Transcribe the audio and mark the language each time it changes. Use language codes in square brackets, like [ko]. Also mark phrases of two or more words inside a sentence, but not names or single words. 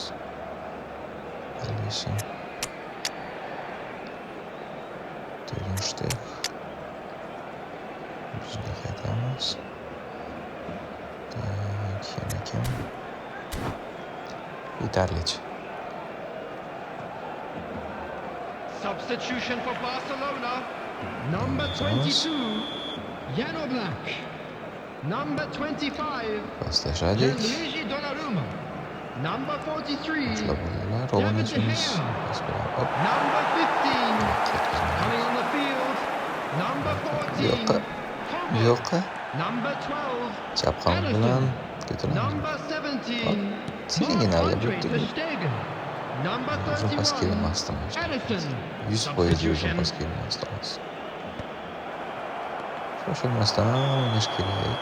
[uz] Alisson. Terenstek. Bizga qaytamiz. Yana kim? Yetarlicha. [en] Substitution for Barcelona. Number 22, Jan Oblak. Number 25, Gianluigi Donnarumma. Number 43, David De Gea. Number 15, coming on the field. Number 14, [uz] Yo'q. [en] Number 12, [uz] Chapqon bilan ketiladi. [en] Number 17, Marc-Andre Ter Stegen. Number 31, Alisson. [uz] 100% o'zim pas kelmasdi. Shoshilmasdan o'ynash kerak.